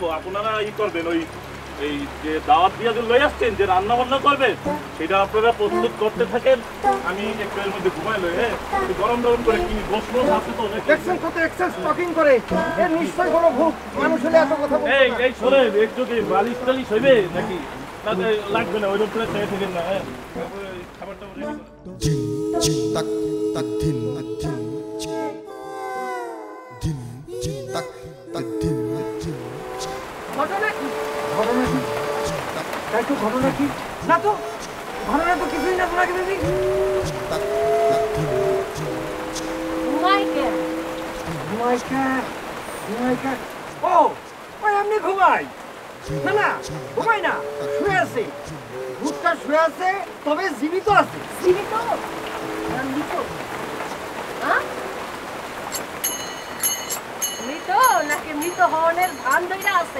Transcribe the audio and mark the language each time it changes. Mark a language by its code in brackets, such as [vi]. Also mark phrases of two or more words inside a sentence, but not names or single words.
[bn] আপনারা ই করবেন, ওই এই যে দাওয়াত দিয়ে যে লই আসছেন, যে রান্না বান্না করবেন, সেটা আপনারা প্রস্তুত করতে থাকেন। আমি একটু এর মধ্যে ঘুমাই লই। হ্যাঁ গরম গরম করে কি গোশত আছে তো দেখছেন কত [en] excess talking [bn] করে, এর নিশ্চয় কোনো ভুল মানুষ হলে এত কথা বলবে। এই শোনেন, একটু কি বালিশ টালিশ হইবে নাকি? লাগবে না, ওইরকম করে চাই থাকেন না। হ্যাঁ খাবারটা tak tak din din din tak tak din din ঘটনা কি? ঘটনা কি? তাই তো ঘটনা কি? না তো ঘটনা তো কিছুই না। সোনাকি বিবি tak tak din মাইকেল ঘুমাইকা ও ওই এমনি ঘুমাই না, না ঘুমাই না, শুয়ে আছে। ভূতটা শুয়ে আছে, তবে জীবিত আছে। জীবিত মৃত? হ্যাঁ মৃত নাকি মৃত হওয়ার ভান ধইরা আছে?